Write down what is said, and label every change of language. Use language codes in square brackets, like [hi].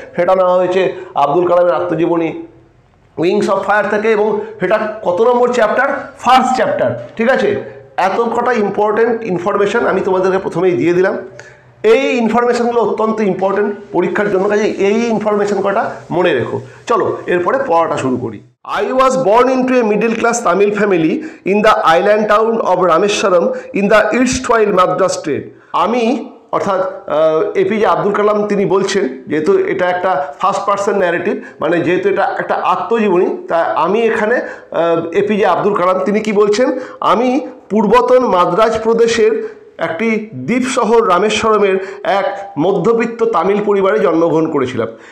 [bn] সেটা নেওয়া হয়েছে আব্দুল কালামের আত্মজীবনী উইংস অফ ফায়ার থেকে, এবং সেটা কত নম্বর চ্যাপ্টার? First chapter. ঠিক আছে, এত কটা ইম্পর্টেন্ট ইনফরমেশান আমি তোমাদেরকে প্রথমেই দিয়ে দিলাম। এই ইনফরমেশানগুলো অত্যন্ত ইম্পর্টেন্ট পরীক্ষার জন্য, কাজে এই ইনফরমেশান কটা মনে রেখো। চলো এরপরে পড়াটা শুরু করি। [en] I was born into a middle class Tamil family in the island town of Rameswaram in the erstwhile Madras state. [bn] আমি অর্থাৎ এপিজে আব্দুল কালাম তিনি বলছেন, যেহেতু এটা একটা ফার্স্ট পার্সন ন্যারেটিভ, মানে যেহেতু এটা একটা আত্মজীবনী, তা আমি এখানে এপিজে আব্দুল কালাম তিনি কি বলছেন, আমি পূর্বতন মাদ্রাজ প্রদেশের একটি দ্বীপ শহর রামেশ্বরমের এক মধ্যবিত্ত তামিল পরিবারে জন্মগ্রহণ করেছিলাম।